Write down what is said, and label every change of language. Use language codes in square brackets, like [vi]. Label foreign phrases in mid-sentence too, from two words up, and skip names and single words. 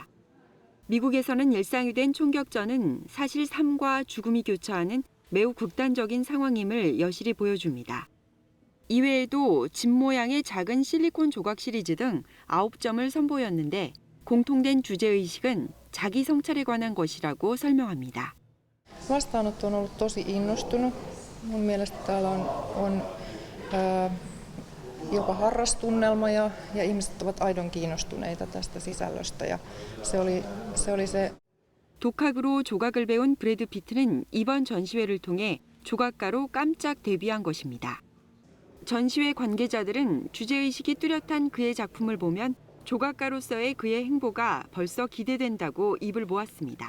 [ko] 미국에서는 일상이 된 총격전은 사실 삶과 죽음이 교차하는 매우 극단적인 상황임을 여실히 보여줍니다. 이외에도 집 모양의 작은 실리콘 조각 시리즈 등 9점을 선보였는데 공통된 주제의식은 자기 성찰에 관한 것이라고 설명합니다. [fi] Vastaanotto on ollut tosi innostunut. Mun mielestä täällä on jopa harrastunnelma ja ihmiset ovat aidon kiinnostuneita tästä sisällöstä ja se oli se. [ko] 독학으로 조각을 배운 브래드 피트는 이번 전시회를 통해 조각가로 깜짝 데뷔한 것입니다. 전시회 관계자들은 주제의식이 뚜렷한 그의 작품을 보면 조각가로서의 그의 행보가 벌써 기대된다고 입을 모았습니다.